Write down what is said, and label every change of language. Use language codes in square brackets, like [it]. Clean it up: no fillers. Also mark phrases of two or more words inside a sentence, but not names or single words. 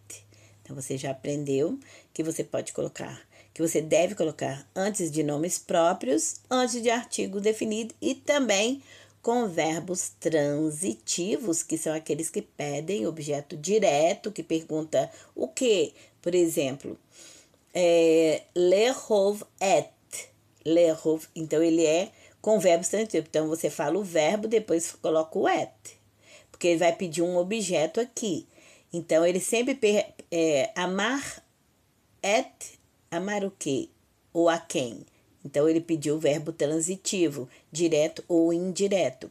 [pt] Então, você já aprendeu que você pode colocar, que você deve colocar antes de nomes próprios, antes de artigo definido e também com verbos transitivos, que são aqueles que pedem objeto direto, que pergunta o que. Por exemplo, [he] לאהוב את. [pt] Lerov, então ele é com verbos transitivos. Então, você fala o verbo, depois coloca o et. Porque ele vai pedir um objeto aqui. Então, ele sempre amar amar o quê? Ou a quem? Então, ele pediu o verbo transitivo, direto ou indireto.